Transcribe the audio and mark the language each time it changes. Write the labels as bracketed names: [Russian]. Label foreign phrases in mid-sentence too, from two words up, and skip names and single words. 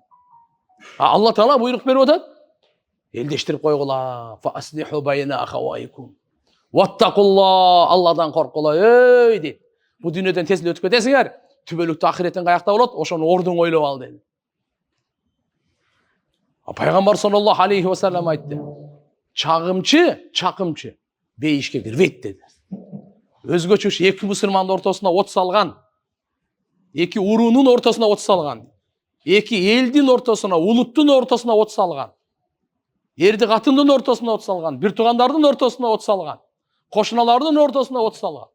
[Kyrgyz] Алла Таала буйрук берип атат. Элдештирип койгула. [Arabic] فأصلحوا بين أخويكم واتقوا الله, [Kyrgyz] Алладан коркула, ey дейт. Бу дүйнөдөн тез эле өтүп кетесиңер. Түбөлүктө ахиреттен каякта болот, ошону ордуң ойлоп ал дейт. Пайгамбар [Arabic] صلى الله عليه وسلم [Kyrgyz] айтты. Чакымчы бейишке кирбейт деди. Өзгөчө эки мусулмандын ортосуна от салган, эки уруунун ортосуна от салган, эки элдин ортосуна, улуттун ортосуна от салган, эрди катындын ортосуна от салган, бир туугандардын ортосуна от салган, кошуналардын ортосуна от салган.